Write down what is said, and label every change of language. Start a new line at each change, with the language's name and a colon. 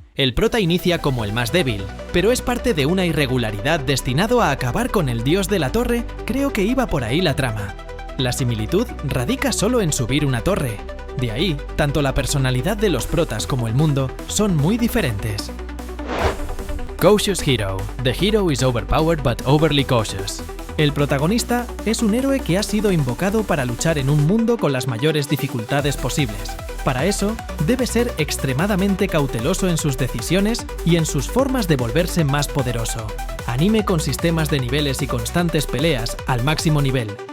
Spanish: El prota inicia como el más débil, pero es parte de una irregularidad destinado a acabar con el dios de la torre. Creo que iba por ahí la trama. La similitud radica solo en subir una torre. De ahí, tanto la personalidad de los protas como el mundo son muy diferentes.
English: Cautious Hero. The hero is overpowered but overly cautious.
Spanish: El protagonista es un héroe que ha sido invocado para luchar en un mundo con las mayores dificultades posibles. Para eso, debe ser extremadamente cauteloso en sus decisiones y en sus formas de volverse más poderoso. Anime con sistemas de niveles y constantes peleas al máximo nivel.